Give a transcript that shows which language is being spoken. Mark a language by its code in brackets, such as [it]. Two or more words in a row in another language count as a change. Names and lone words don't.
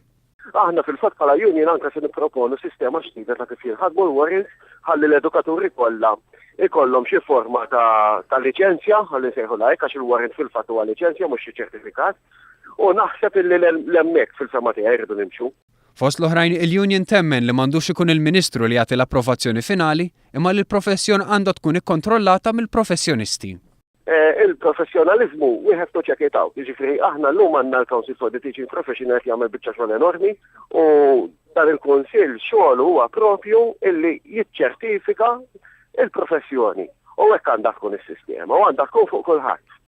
[mt] Aħna fil-fatt bħala union anke se nipproponu sistema ġdida ta' kif jinħadmu l-warrants ħalli l-edukaturi kollha ikollhom xi forma ta' liċenzja ħalli nsejħu hekk għax il-warrant fil-fatt huwa liċenzja mhux xi ċertifikat u naħseb illi l-hemmhekk fil-fema tiegħi jridu nimxu. Fost l-oħrajn il-Union temmen li m'għandux ikun il-Ministru li jagħti l-approvazzjoni finali imma li l-professjon għandha tkun ikkontrollata mill-professjonisti. [en] Il-professjonaliżmu we have to check it out. [mt] Jiġifieri aħna llum għandna l-Council for the Teaching Profession qed jagħmel biċċa xogħol enormi u dan il-Kunsill xogħol huwa propju illi jiċċertifika il-professjoni. U hekk għandha tkun is-sistema u għandha tkun fuq kulħadd.